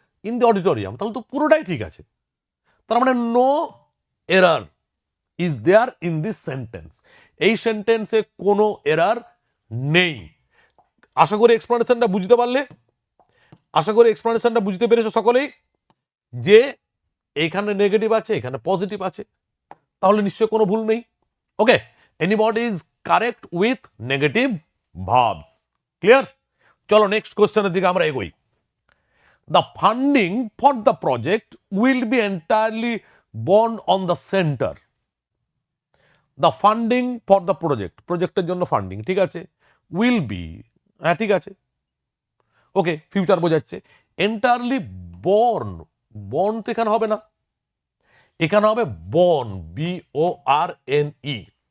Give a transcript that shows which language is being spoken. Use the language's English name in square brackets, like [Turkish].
[English] in the auditorium [Bangla] তাহলে তো পুরোটাই ঠিক আছে। তার মানে [English] No error is there in this sentence. [Bangla] এই সেন্টেন্সে কোনো এরার নেই। আশা করি এক্সপ্লানেশনটা বুঝতে পারলে, আশা করি এক্সপ্লানেশনটা বুঝতে পেরেছো সকলেই, যে এইখানে নেগেটিভ আছে এখানে পজিটিভ আছে, তাহলে নিশ্চয়ই কোনো ভুল নেই। [English] Okay, anybody is correct with negative verbs. Clear? [Bangla] চলো নেক্সট কোশ্চেনের দিকে আমরা এগোই। [English] The funding for the project will be entirely borne on the center. The funding for the project, [Bangla] প্রজেক্টের জন্য ফান্ডিং, ঠিক আছে। [English] will be, [Bangla] হ্যাঁ ঠিক আছে। ওকে, ফিউচার বোঝাচ্ছে। এন্টায়ারলি বর্ন, বর্ন তো এখানে হবে না, এখানে হবে বর্ন, BORNE।